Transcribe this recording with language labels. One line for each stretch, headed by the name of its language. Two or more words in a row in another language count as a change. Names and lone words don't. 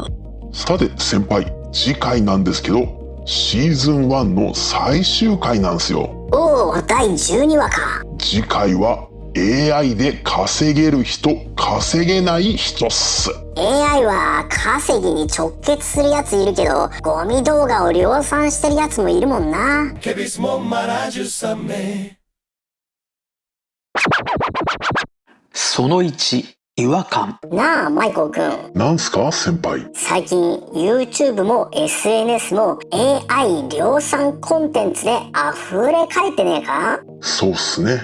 Japanese: さて先輩、次回なんですけどシーズン1の最終回なんですよ。おお、第12話か。次回は AI で稼げる人、稼げない人っす。 AI は稼ぎに直結するやついるけど、ゴミ動画を量産してるやつもいるもんな。 Que mismo marajusame. その1、違和感。なあマイコーくん、なんすか先輩。最近 YouTube も SNS も AI 量産コンテンツで溢れかえってねえか？そうっすね。